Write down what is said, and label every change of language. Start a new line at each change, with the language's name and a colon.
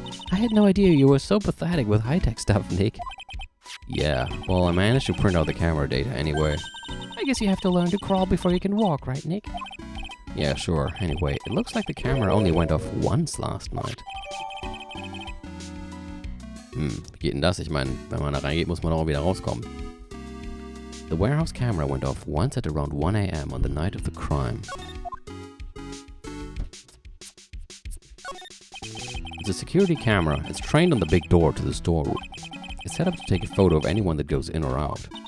English: I had no idea you were so pathetic with high-tech stuff, Nick. Yeah, well, I managed to print out the camera data anyway. I guess you have to learn to crawl before you can walk, right, Nick? Yeah, sure. Anyway, it looks like the camera only went off once last night.
German: Wie geht denn das? Ich meine, wenn man da reingeht, muss man auch wieder rauskommen.
English: The warehouse camera went off once at around 1 a.m. on the night of the crime. It's a security camera. It's trained on the big door to the storeroom. It's set up to take a photo of anyone that goes in or out.